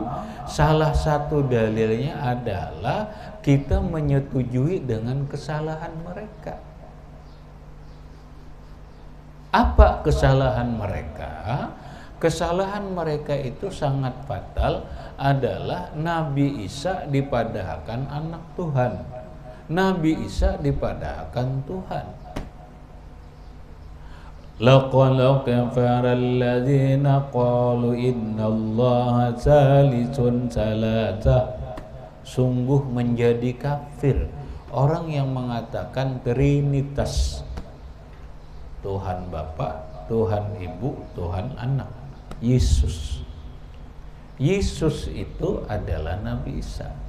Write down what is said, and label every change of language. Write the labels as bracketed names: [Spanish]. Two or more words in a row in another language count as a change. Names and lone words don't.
[Indonesian] Salah satu dalilnya adalah kita menyetujui dengan kesalahan mereka. Apa kesalahan mereka? [Banjar] Kesalahan mereka itu sangat fatal, adalah Nabi Isa dipadahkan anak Tuhan. Nabi Isa dipadahkan Tuhan. [Arabic] لقد كفر الذين قالوا إن الله ثالث ثلاثة. [Indonesian] Sungguh menjadi kafir orang yang mengatakan Trinitas. Tuhan Bapa, Tuhan Ibu, Tuhan Anak. Yesus. Yesus itu adalah Nabi Isa.